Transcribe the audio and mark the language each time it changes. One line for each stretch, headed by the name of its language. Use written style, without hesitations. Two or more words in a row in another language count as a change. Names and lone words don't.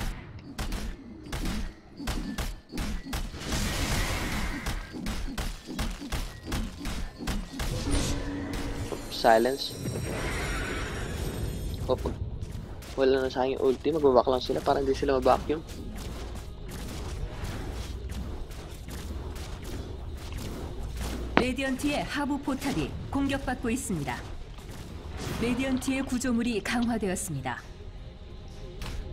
Filipino: Silence. O, pag wala na sa aking ulti, magbabak lang sila para hindi sila mabacuum.
Korean: 레디언트의 하부 포탑이 공격받고 있습니다. 레디언트의 구조물이 강화되었습니다.